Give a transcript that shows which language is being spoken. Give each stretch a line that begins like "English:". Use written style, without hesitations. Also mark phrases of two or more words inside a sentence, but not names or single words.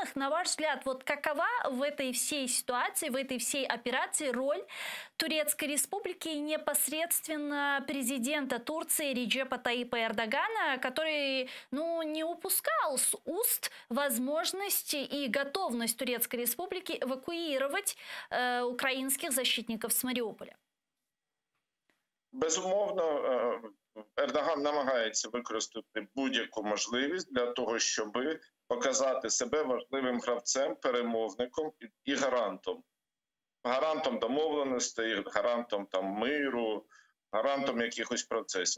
Russian: На ваш взгляд, вот какова в этой всей ситуации, в этой всей операции роль Турецкой Республики и непосредственно президента Турции Реджепа Таипа Эрдогана, который не упускал с уст возможности и готовность Турецкой Республики эвакуировать украинских защитников с Маріуполя?
Ukrainian: Безумовно, Ердоган намагається використати будь-яку можливість для того, щоб показати себе важливим гравцем, перемовником і гарантом. Гарантом домовленостей, гарантом миру, гарантом якихось процесів.